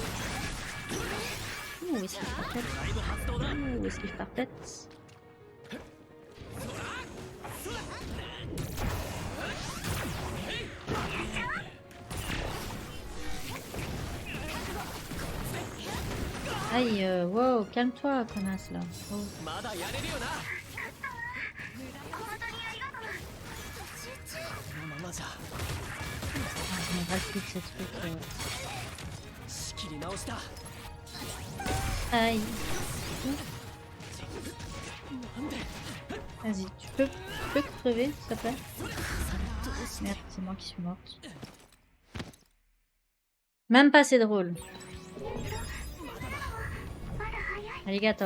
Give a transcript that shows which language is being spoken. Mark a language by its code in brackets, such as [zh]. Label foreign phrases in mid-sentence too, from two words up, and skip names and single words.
[fr] Ouh, esquive par tête. Ouh, esquive par tête. Aïe, wow, calme-toi, connasse là. Oh. [ja] まだやれるよな。このままじゃ [fr] Ah, je me râle plus de ces trucs. [ja] 仕切り直した。 [fr] Aïe. Vas-y, tu peux crever, s'il te plaît? Merde, c'est moi qui suis morte. Même pas c'est drôle. Arigato.